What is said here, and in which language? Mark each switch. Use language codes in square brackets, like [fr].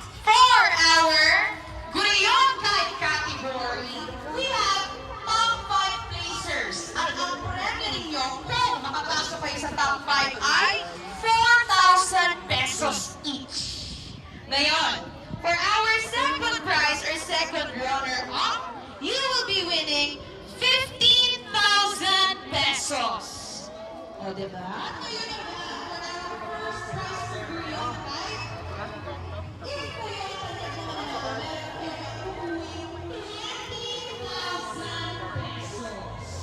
[en] 4-hour, Gurion Kite category, we have top 5 placers. [tl] At ang premyo ninyo, kung makapasok kayo sa top 5 ay 4,000 pesos each. Ngayon, [en] for our second prize or second runner-up, you will be winning 15,000 pesos. [tl] O, diba? At ngayon naman, [en] for our first prize for Gurion Kite, if [tl] kayo ay meron uuwing [en] 20,000 pesos.